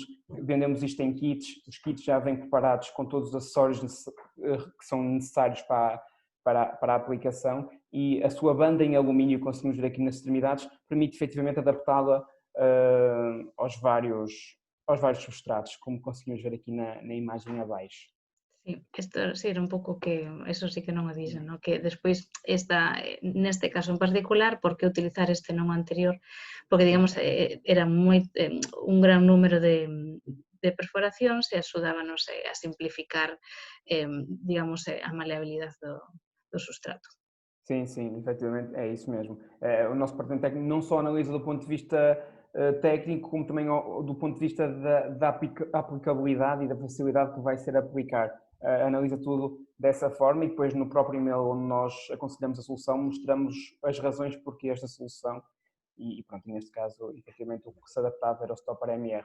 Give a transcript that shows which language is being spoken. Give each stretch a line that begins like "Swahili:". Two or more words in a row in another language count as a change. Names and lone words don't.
Portuguese: Vendemos isto em kits, os kits já vêm preparados com todos os acessórios que são necessários para a aplicação, e a sua banda em alumínio, conseguimos ver aqui nas extremidades, permite efetivamente adaptá-la aos vários substratos, como conseguimos ver aqui na imagem abaixo.
Galician: Sí, isto sí era un pouco que, eso sí que non o dixen, no? Que despois neste caso en particular, por que utilizar este non anterior? Porque, digamos, era un gran número de perforacións e axudábanos a simplificar, digamos, a maleabilidade do substrato.
Portuguese: Sim, sim, efetivamente é isso mesmo. O nosso departamento técnico não só analisa do ponto de vista técnico, como também do ponto de vista da aplicabilidade e da facilidade que vai ser aplicar. Analisa tudo dessa forma, e depois no próprio e-mail onde nós aconselhamos a solução, mostramos as razões porque esta solução, e pronto, neste caso, efetivamente o que se adaptava era o Stopper MR.